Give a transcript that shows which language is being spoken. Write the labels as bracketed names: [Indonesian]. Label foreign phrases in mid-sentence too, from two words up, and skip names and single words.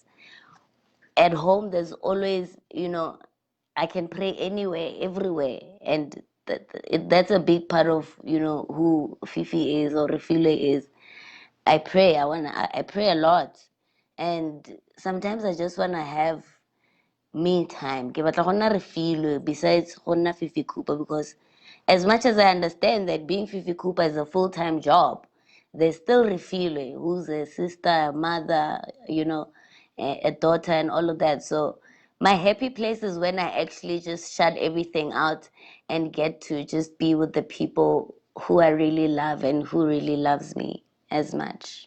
[English] At home, there's always, I can pray anywhere, everywhere. And that's a big part of, who Fifi is or Refilwe is. I pray. I pray a lot. And sometimes I just want to have me time. [Tswana] Ke batla go nna Refilwe [English] besides [Tswana] go nna Fifi Cooper, [English] because as much as I understand that being Fifi Cooper is a full-time job, there's still Refilwe, who's a sister, a mother, a daughter, and all of that. So my happy place is when I actually just shut everything out and get to just be with the people who I really love and who really loves me as much.